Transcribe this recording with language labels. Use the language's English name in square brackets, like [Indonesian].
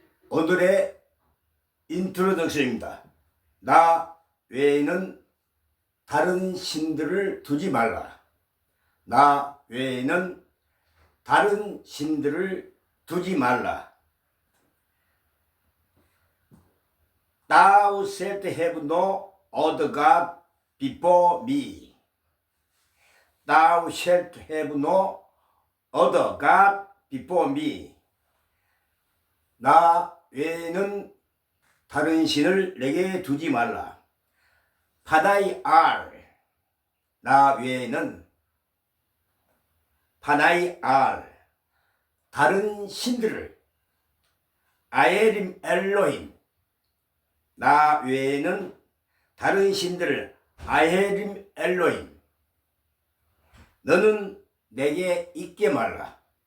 [Korean] 오늘의 인트로덕션입니다. 나 외에는 다른 신들을 두지 말라. 나 외에는 다른 신들을 두지 말라. [English] Thou shalt have no other God before me. Thou shalt have no other God before me. [Korean] 나 외에는 다른 신을 내게 두지 말라. [Hebrew] 파나이 알, [Korean] 나 외에는 파나이 알, 다른 신들을 [Hebrew] 아에림 엘로힘, [Korean] 나 외에는 다른 신들을 [Hebrew] 아헤림 엘로힘, [Korean] 너는 내게 있게 말라.